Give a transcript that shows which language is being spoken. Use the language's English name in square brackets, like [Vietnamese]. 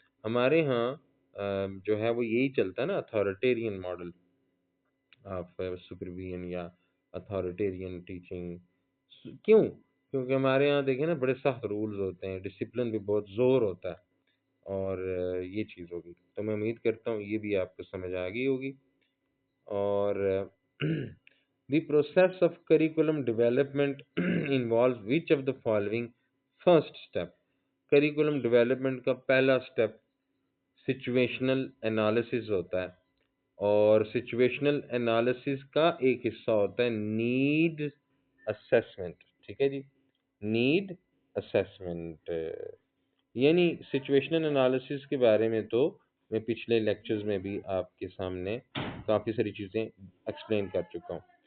[Urdu] ہمارے ہاں جو ہے وہ یہی چلتا ہے نا، اتھارٹیرین ماڈل آف سپروین یا اتھارٹیرین ٹیچنگ. کیوں؟ کیونکہ ہمارے یہاں دیکھیں نا بڑے سخت رولز ہوتے ہیں، ڈسپلن بھی بہت زور ہوتا ہے، اور یہ چیز ہوگی. تو میں امید کرتا ہوں یہ بھی آپ کو سمجھ آ گئی ہوگی. [English] اور the process of curriculum development involves which of the following. [Urdu] First step, curriculum development کا پہلا اسٹیپ سچویشنل انالیسز ہوتا ہے، اور سچویشنل انالیسز کا ایک حصہ ہوتا ہے نیڈ اسیسمنٹ. ٹھیک ہے جی، نیڈ اسیسمنٹ. یعنی سچویشنل انالیسز کے بارے میں تو میں پچھلے لیکچرز میں بھی آپ کے سامنے کافی ساری چیزیں ایکسپلین کر چکا ہوں.